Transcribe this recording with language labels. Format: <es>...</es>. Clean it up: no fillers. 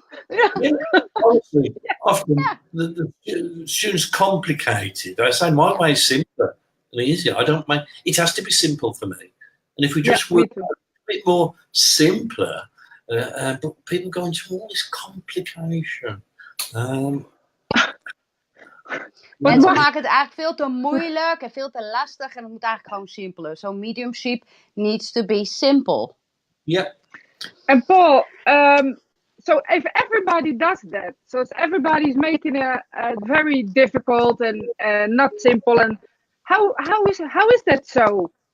<en>Yeah, honestly, often the students complicate it. I say my way is simpler and easier. I don't mind. It has to be simple for me. And if we just work a bit more simpler, but people go into all this complication.</en> <nl>Mensen maken het eigenlijk veel te moeilijk en veel te lastig. En het moet eigenlijk gewoon simpeler.</nl> <en>So mediumship needs to be simple. Yeah. And Paul, so if everybody does that, so if everybody's making a very difficult and not simple, and how is that so?</en>